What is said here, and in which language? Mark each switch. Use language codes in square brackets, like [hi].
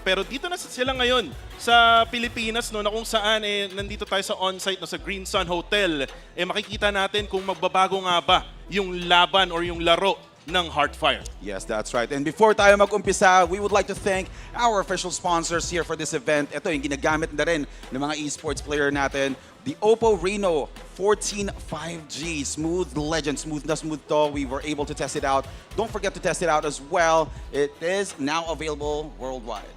[tl] Pero dito na sila ngayon sa Pilipinas na kung saan nandito tayo sa on-site sa Green Sun Hotel. Makikita natin kung magbabago nga ba yung laban or yung laro ng Heartfire. [en] Yes, that's right. And before [tl] tayo mag-umpisa, [en] we would like to thank our official sponsors here for this event. [tl] Ito yung ginagamit na rin ng mga esports player natin. [en] The Oppo Reno 14 5G. Smooth legend. [tl] Smooth na smooth to. [en] We were able to test it out. Don't forget to test it out as well. It is now available worldwide.